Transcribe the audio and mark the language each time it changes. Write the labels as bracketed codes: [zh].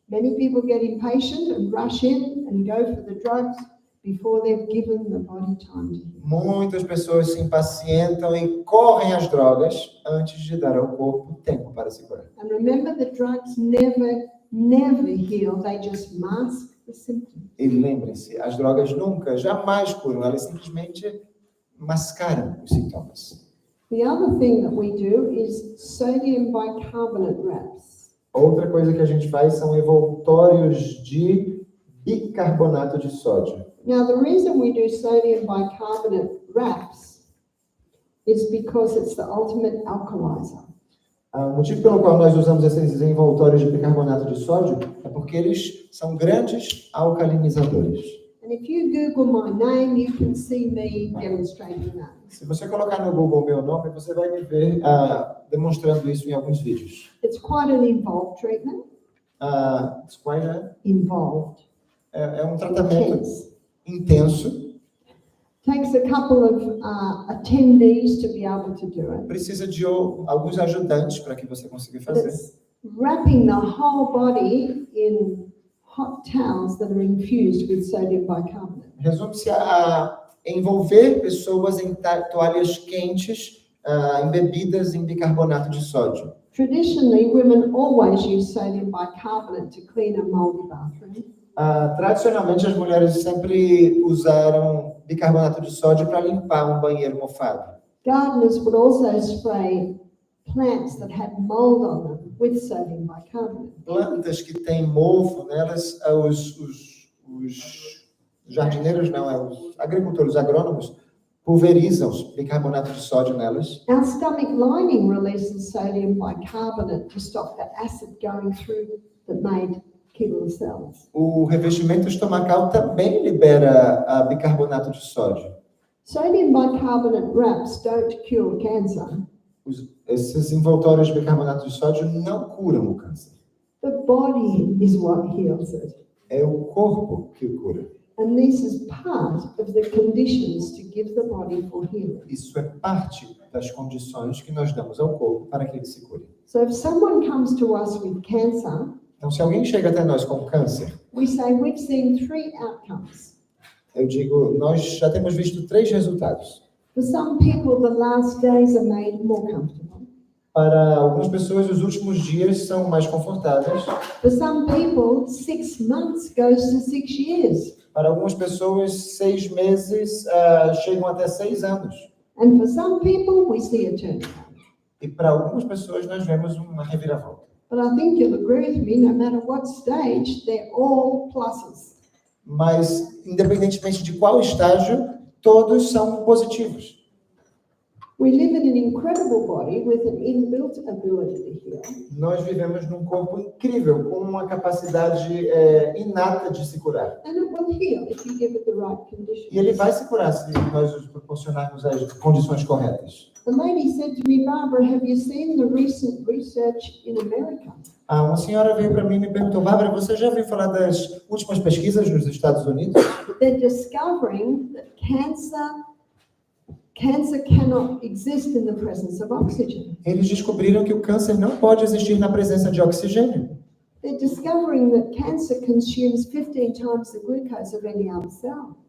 [en] Many people get impatient and rush in and go for the drugs before they've given the body time to heal. [pt] Muitas pessoas se impacientam e correm às drogas antes de dar ao corpo tempo para se curar. [en] And remember, the drugs never heal. They just mask the symptoms. [pt] E lembrem-se, as drogas nunca, jamais curam, elas simplesmente mascaram os sintomas. [en] The other thing that we do is sodium bicarbonate wraps. [pt] Outra coisa que a gente faz são envoltórios de bicarbonato de sódio. [en] Now, the reason we do sodium bicarbonate wraps is because it's the ultimate alkalizer. [pt] O motivo pelo qual nós usamos esses envoltórios de bicarbonato de sódio é porque eles são grandes alcalinizadores. [en] And if you Google my name, you can see me demonstrating that. [pt] Se você colocar no Google meu nome, você vai me ver demonstrando isso em alguns vídeos. [en] It's quite an involved treatment. It's quite Involved. [pt] É um tratamento [en] Intense. [pt] intenso. [en] Takes a couple of attendees to be able to do it. [pt] Precisa de alguns ajudantes para que você consiga [en] But [pt] fazer. [en] it's wrapping the whole body in hot towels that are infused with sodium bicarbonate. [pt] Resume-se a envolver pessoas em toalhas quentes embebidas em bicarbonato de sódio. [en] Traditionally, women always use sodium bicarbonate to clean a moldy bathroom. [pt] Tradicionalmente, as mulheres sempre usaram bicarbonato de sódio para limpar um banheiro mofado. [en] Gardeners would also spray plants that had mold on them with sodium bicarbonate. [pt] Plantas que têm mofo nelas, os jardineiros não, os agricultores, os agrônomos, pulverizam bicarbonato de sódio nelas. [en] Our stomach lining releases sodium bicarbonate to stop the acid going through that made kidney cells. [pt] O revestimento estomacal também libera bicarbonato de sódio. [en] Sodium bicarbonate wraps don't cure cancer. [pt] Esses envoltórios de bicarbonato de sódio não curam o câncer. [en] The body is what heals it. [pt] É o corpo que o cura. [en] And this is part of the conditions to give the body for healing. [pt] Isso é parte das condições que nós damos ao corpo para que ele se cure. [en] So if someone comes to us with cancer, [pt] Então, se alguém chega até nós com câncer, [en] we say we've seen 3 outcomes. [pt] eu digo, nós já temos visto 3 resultados. [en] For some people, the last days are made more comfortable. [pt] Para algumas pessoas, os últimos dias são mais confortáveis. [en] For some people, 6 months goes to 6 years. [pt] Para algumas pessoas, 6 meses chegam até 6 anos. [en] And for some people, we see a turnaround. [pt] E para algumas pessoas, nós vemos uma reviravolta. [en] But I think you'll agree with me, no matter what stage, they're all pluses. [pt] Mas, independentemente de qual estágio, todos são positivos. [en] We live in an incredible body with an inbuilt ability to heal. [pt] Nós vivemos num corpo incrível, com uma capacidade inata de se curar. [en] And it will heal if you give it the right conditions. [pt] E ele vai se curar se nós nos proporcionarmos as condições corretas. [en] The lady said to me, Barbara, have you seen the recent research in America? [pt] Uma senhora veio para mim e me perguntou, Bárbara, você já ouviu falar das últimas pesquisas nos Estados Unidos? [en] They're discovering that cancer cannot exist in the presence of oxygen. [pt] Eles descobriram que o câncer não pode existir na presença de oxigênio. [en] They're discovering that cancer consumes 15 times the glucose of any other cell.